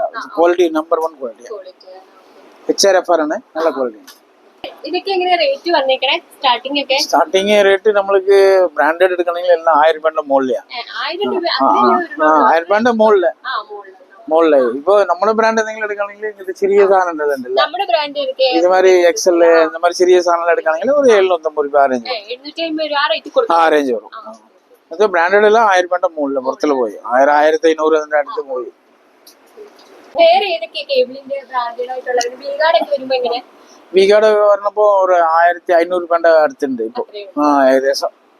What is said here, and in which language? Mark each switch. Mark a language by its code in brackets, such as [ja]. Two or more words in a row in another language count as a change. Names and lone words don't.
[ml] ക്വാളിറ്റി നമ്പർ 1 ക്വാളിറ്റി. HRFR ആണ്, നല്ല ക്വാളിറ്റി. ഇതൊക്കെ എങ്ങനെ റേറ്റ് വന്നേക്കണേ? സ്റ്റാർട്ടിങ് റേറ്റ് നമ്മൾക്ക് ബ്രാൻഡഡ് എടുക്കണമെങ്കിൽ എല്ലാം 1000 രൂപയുടെ മുകളിലാണ്. 1000 രൂപയുടെ മുകളില്. ഇപ്പൊ നമ്മുടെ ബ്രാൻഡ് എന്തെങ്കിലും എടുക്കണമെങ്കിൽ ഇത് ചെറിയ സാധനം ഉണ്ടല്ലോ, ഇതുമാതിരി XL [ta] இந்த மாதிரி [ml] ചെറിയ സാധനങ്ങൾ എടുക്കണമെങ്കിൽ ഒരു 750 രൂപ റേഞ്ച് വരും. അത് ബ്രാൻഡഡ് എല്ലാം 1000 രൂപയുടെ മുകളില് പുറത്തുള്ള പോയി 1000 1500 അതിന്റെ അടുത്ത് പോയി. വിഗാർഡ് പറഞ്ഞപ്പോ ഒരു 1500 രൂപയുടെ അടുത്തുണ്ട് ഇപ്പൊ ഏകദേശം.